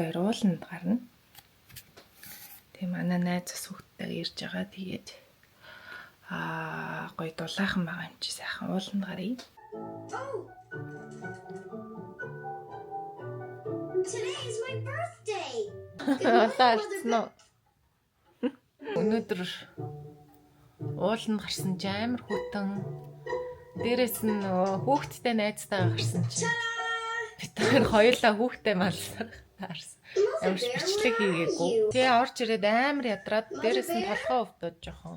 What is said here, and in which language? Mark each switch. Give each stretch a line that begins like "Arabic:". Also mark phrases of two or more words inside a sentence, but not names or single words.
Mongolian: ууланд гарна. Тэгээ манай найз бас хүүхдтэйгээ ирж байгаа. Тэгээд гоё дулаахан байгаа юм чи сайхан ууланд гарыг.
English: Today is my birthday.
Mongolian: Өнөөдөр ууланд гарсан чи амар хүйтэн. Дээрээс нь хүүхдтэй найзтайгаа гарсан чи. Бид хоёр хоёулаа хүүхдтэй малсаар таарсан. Ямар ч бичлэг хийгээгүй. Тэгээ орж ирээд амар ядраад дээрээс нь толгоо өвдөж жоохон.